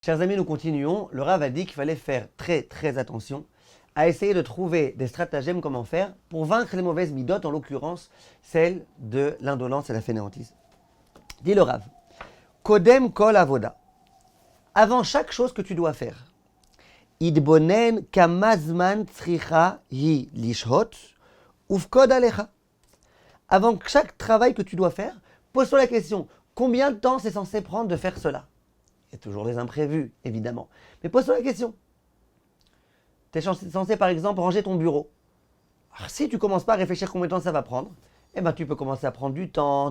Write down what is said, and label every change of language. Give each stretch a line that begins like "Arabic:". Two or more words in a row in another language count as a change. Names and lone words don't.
French: Chers amis, nous continuons. Le Rav a dit qu'il fallait faire très attention à essayer de trouver des stratagèmes comment faire pour vaincre les mauvaises midotes, en l'occurrence celle de l'indolence et la fainéantise. Dit le Rav,
Hebrew: קודם כל עבודה.
French: Avant chaque chose que tu dois faire,
Hebrew: יתבונן כמה זמן צריכה היא לשהות ופקוד עליך.
French: Avant chaque travail que tu dois faire, pose-toi la question, combien de temps c'est censé prendre de faire cela? Il y a toujours des imprévus, évidemment. Mais pose-toi la question. Tu es censé, par exemple, ranger ton bureau. Alors, si tu ne commences pas à réfléchir combien de temps ça va prendre, eh ben, tu peux commencer à prendre du temps.